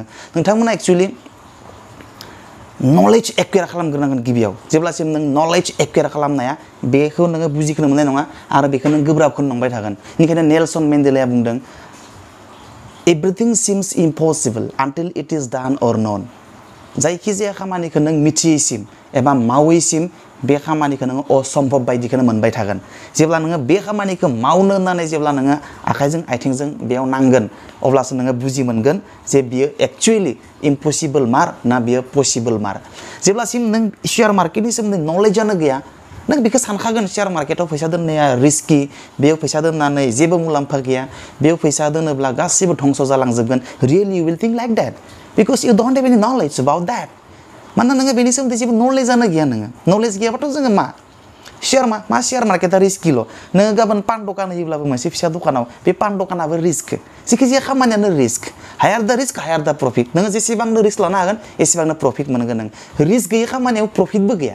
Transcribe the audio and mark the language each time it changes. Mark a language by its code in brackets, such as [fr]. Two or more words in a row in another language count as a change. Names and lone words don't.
[brx] नोंथांमोना एक्चुअली [en] knowledge acquire [brx] खालामग्रोनांगोन गिबियाव। जेब्लासिम नों [en] knowledge acquire [brx] खालामनाया बेखौ नोङो बुजिखोनो मोननाय नङा आरो बेखौ नों गोब्राबखौनो नंबाय थागोन। बेनिखायनो नेलसन मेन्डेलाया बुंदों, [en] everything seems impossible until it is done or none. [brx] जायखिजाया खामानिखौ नों मिथियैसिम एबा मावैसिम बे खामानिखौ नोङो असम्भब बायदिखौनो मोनबाय थागोन। जेब्ला नोङो बे खामानिखौ मावनो होननानै जेब्ला नोङो आखाइजों आथिंजों बेयाव नांगोन अब्लासो नोङो बुजि मोनगोन जे बियो [en] actually impossible [brx] मार ना बियो पसिबल मार। जेब्लासिम नों [en] share marketni [brx] सोमोन्दै नलेजानो गैया नों बेखौ सानखागोन [en] share marketao [brx] फैसा दोननाया रिस्की, बेयाव फैसा दोननानै जेबो मुलाम्फा गैया, बेयाव फैसा दोनोब्ला गासिबो धंस जालांजोबगोन। [en] really you will think like that because you don't have any knowledge about that. [brx] मानोना नोङो बेनि सोमोन्दै जेबो नलेजानो गैया। नोङो नलेज गैयाबाथ' जोङो मा [en] share marketa [brx] रिस्किल'। नोङो गाबोन पान दखान होयोब्लाबो मोनसे फिसा दखानाव बे पान दखानाबो रिस्क। जेखिजाया खामानियानो रिस्क। [en] higher the risk higher the profit. [brx] नोङो जेसेबांनो रिस्क लानो हागोन एसेबांनो प्रफिट मोनगोन नों। रिस्क गैयै खामानियाव प्रफिटबो गैया।